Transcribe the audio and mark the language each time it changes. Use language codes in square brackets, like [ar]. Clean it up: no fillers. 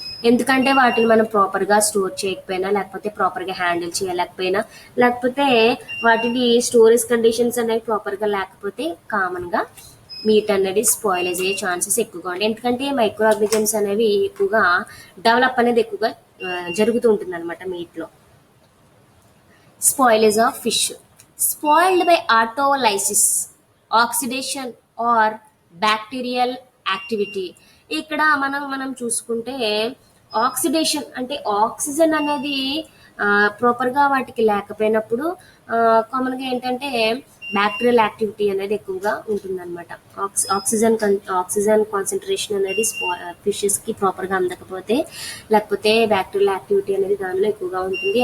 [te] ఎందుకంటే వాటిని మనం ప్రాపర్‌గా స్టోర్ చేయకపోయినా, లేకపోతే ప్రాపర్‌గా హ్యాండిల్ చేయలేకపోయినా, లేకపోతే వాటిని స్టోరేజ్ కండిషన్స్ అనేవి ప్రాపర్‌గా లేకపోతే కామన్‌గా మీట్ అనేది స్పాయిలేజ్ అయ్యే ఛాన్సెస్ ఎక్కువగా ఉంటాయి. ఎందుకంటే మైక్రో ఆర్గానిజమ్స్ అనేవి ఎక్కువగా డెవలప్ అనేది ఎక్కువగా జరుగుతూ ఉంటుందన్నమాట మీట్‌లో. [en] Spoilage of fish. Spoiled by autolysis, oxidation or bacterial activity. [te] ఇక్కడ మనం చూసుకుంటే ఆక్సిడేషన్ అంటే ఆక్సిజన్ అనేది ప్రాపర్గా వాటికి లేకపోయినప్పుడు కామన్గా ఏంటంటే బ్యాక్టీరియల్ యాక్టివిటీ అనేది ఎక్కువగా ఉంటుందన్నమాట. ఆక్సిజన్ కాన్సన్ట్రేషన్ అనేది ఫిషెస్కి ప్రాపర్గా అందకపోతే, లేకపోతే బ్యాక్టీరియల్ యాక్టివిటీ అనేది దానిలో ఎక్కువగా ఉంటుంది.